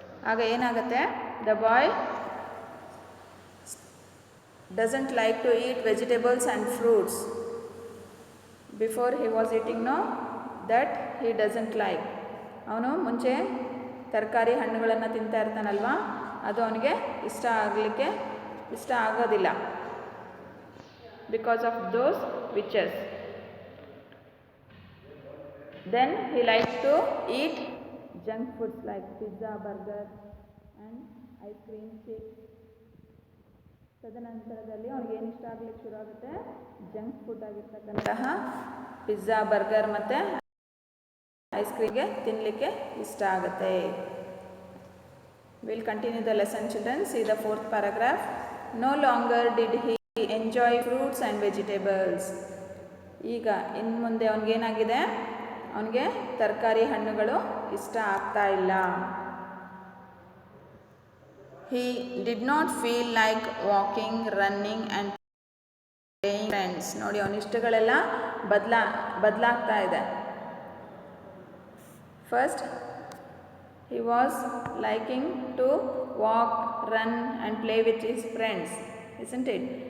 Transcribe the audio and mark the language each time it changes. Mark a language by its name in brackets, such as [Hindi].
[Kannada] ಆಗ ಏನಾಗುತ್ತೆ, [English] The boy doesn't like to eat vegetables and fruits. Before he was eating no that he doesn't like. [Kannada] ಅವನು ಮುಂಚೆ ತರಕಾರಿ ಹಣ್ಣುಗಳನ್ನು ತಿಂತಾ ಇರ್ತಾನಲ್ವ, ಅದು ಅವನಿಗೆ ಇಷ್ಟ ಆಗೋದಿಲ್ಲ. [English] Because of those witches. Then he likes to eat junk foods like pizza, burger and ice cream, chips. [Kannada] ತದನಂತರದಲ್ಲಿ ಅವನಿಗೆ ಏನು ಇಷ್ಟ ಆಗಲಿಕ್ಕೆ ಶುರು ಆಗುತ್ತೆ, ಜಂಕ್ ಫುಡ್ ಆಗಿರ್ತಕ್ಕಂತಹ ಪಿಜ್ಜಾ, ಬರ್ಗರ್ ಮತ್ತು ಐಸ್ ಕ್ರೀಮ್ಗೆ ತಿನ್ನಲಿಕ್ಕೆ ಇಷ್ಟ ಆಗುತ್ತೆ. [English] Will continue the lesson children. See the 4th paragraph. No longer did he enjoy fruits and vegetables. [Kannada] ಈಗ ಇನ್ನು ಮುಂದೆ ಅವನಿಗೇನಾಗಿದೆ, ಅವನಿಗೆ ತರಕಾರಿ ಹಣ್ಣುಗಳು ಇಷ್ಟ ಆಗ್ತಾ ಇಲ್ಲ. [English] He did not feel like walking, running and playing friends. [Kannada] ನೋಡಿ, ಅವನ ಇಷ್ಟಗಳೆಲ್ಲ ಬದಲಾಗ್ತಾ ಇದೆ. [English] First he was liking to walk, run and play with his friends, isn't it?